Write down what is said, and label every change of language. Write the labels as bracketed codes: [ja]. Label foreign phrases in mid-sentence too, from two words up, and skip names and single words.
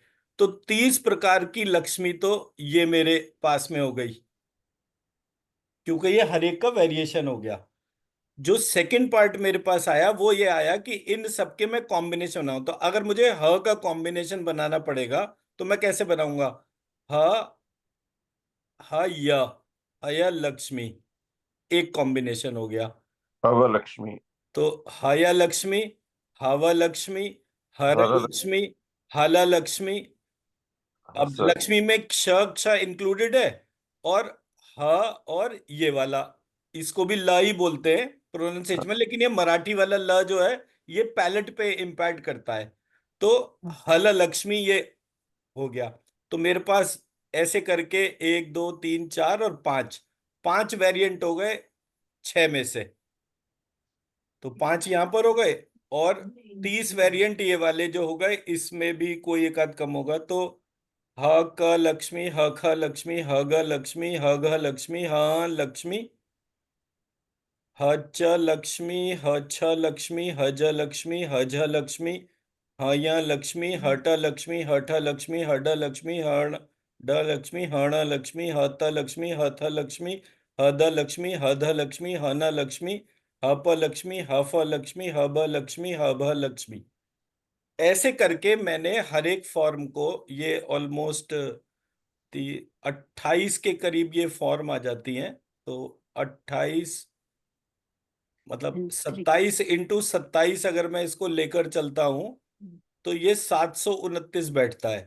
[hi] तो 30 प्रकार की लक्ष्मी तो ये मेरे पास में हो गई, क्योंकि ये हर एक का वेरिएशन हो गया। जो [en] second part [hi] मेरे पास आया वो ये आया कि इन सबके मैं कॉम्बिनेशन बनाऊं, तो अगर मुझे ह का कॉम्बिनेशन बनाना पड़ेगा तो मैं कैसे बनाऊंगा, ह, ह य, अय लक्ष्मी, एक कॉम्बिनेशन हो गया। हवा लक्ष्मी, तो हया लक्ष्मी, हव लक्ष्मी, हर हर लक्ष्मी, हला लक्ष्मी। अब हस, लक्ष्मी में क्ष क्ष इंक्लूडेड है, और ह, और ये वाला, इसको भी ल ही बोलते हैं प्रोनाउंसिएशन में, लेकिन ये मराठी वाला ल जो है ये पैलेट पे इम्पैक्ट करता है। तो हल लक्ष्मी ये हो गया। तो मेरे पास ऐसे करके 1 2 3 4 और 5, 5 वेरिएंट हो गए 6 में से। तो 5 यहां पर हो गए, और 30 वेरिएंट ये वाले जो हो गए, इसमें भी कोई एक आध कम होगा। तो ह क लक्ष्मी, ह ख लक्ष्मी, ह ग लक्ष्मी, ह घ लक्ष्मी, ह लक्ष्मी, ह च लक्ष्मी, ह छ लक्ष्मी, ह ज लक्ष्मी, ह झ लक्ष्मी, ह य लक्ष्मी, ह ट लक्ष्मी, ह ठ लक्ष्मी, ह ड लक्ष्मी, ह ड लक्ष्मी, ह ण लक्ष्मी, ह त लक्ष्मी, ह थ लक्ष्मी, ह द लक्ष्मी, ह ध लक्ष्मी, ह न लक्ष्मी, ह प लक्ष्मी, ह फ लक्ष्मी, ह ब लक्ष्मी, ह भ लक्ष्मी। ऐसे करके मैंने हर एक फॉर्म को, ये ऑलमोस्ट 28 के करीब ये फॉर्म आ जाती हैं। तो 28, मतलब थ्री। 27 × 27 अगर मैं इसको लेकर चलता हूं तो ये 729 बैठता है।